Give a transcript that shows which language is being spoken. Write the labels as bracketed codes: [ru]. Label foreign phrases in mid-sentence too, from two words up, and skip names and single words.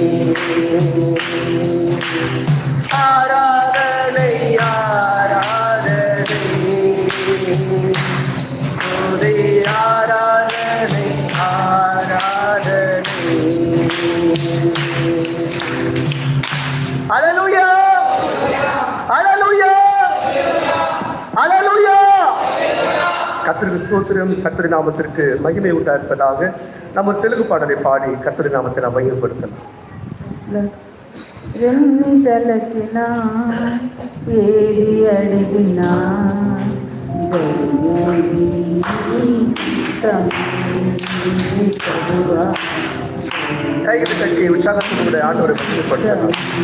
[ta] ஆராதனை ஆராதனை துதி ஆராதனை ஆராதனை அல்லேலூயா அல்லேலூயா அல்லேலூயா கர்த்தருக்கு ஸ்தோத்திரம் கர்த்தர் நாமத்திற்கு மகிமை உண்டாயிருப்பதாக நம்ம தெலுங்கு பாடலை பாடி கர்த்தர் நாமத்தை நாம் மகிமைப்படுத்தலாம் [te] ఎన్ని తలచినా ఏది అడిగినా [ta] கைகளை தட்டி உற்சாகத்தோடு ஆண்டவரை மகிமைப்படுத்தலாம்